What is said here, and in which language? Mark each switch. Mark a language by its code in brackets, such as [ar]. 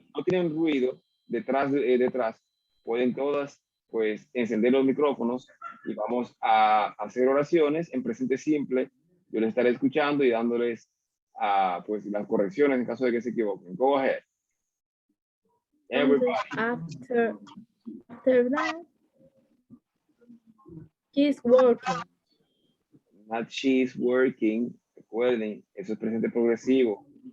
[es] no tienen ruido detrás, pueden todas, pues, encender los micrófonos y vamos a hacer oraciones en presente simple. Yo les estaré escuchando y dándoles pues, las correcciones en caso de que se equivoquen. [en] Go ahead. Everybody. After that, she's working. Not she's working. [es] Recuerden, eso es presente progresivo.